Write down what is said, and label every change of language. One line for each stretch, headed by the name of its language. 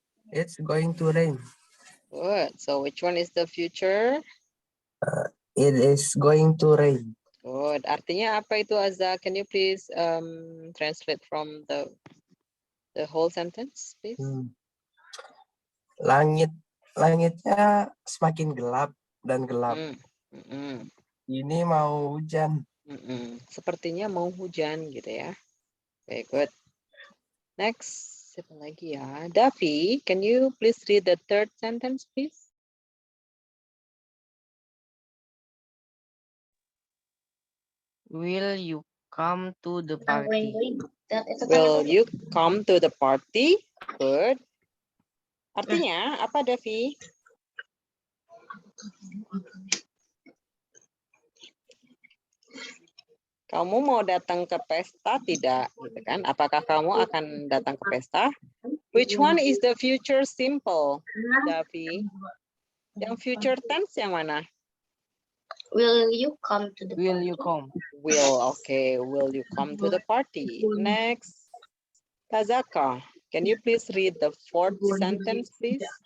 English: It's going to rain. Good. So which one is the future? It is going to rain.
Indonesian: Good. Artinya apa itu, Azza?
English: Can you please translate from the whole sentence, please?
Indonesian: Langitnya semakin gelap dan gelap. Ini mau hujan. Sepertinya mau hujan gitu ya.
English: Okay, good. Next,
Indonesian: siapa lagi ya?
English: Davi, can you please read the third sentence, please? Will you come to the party? Will you come to the party?
Indonesian: Good. Artinya apa, Davi? Kamu mau datang ke pesta tidak? Gitu kan? Apakah kamu akan datang ke pesta?
English: Which one is the future simple, Davi?
Indonesian: Yang future tense yang mana?
English: Will you come to the Will you come? Will, okay. Will you come to the party? Next, Tazaka, can you please read the fourth sentence, please?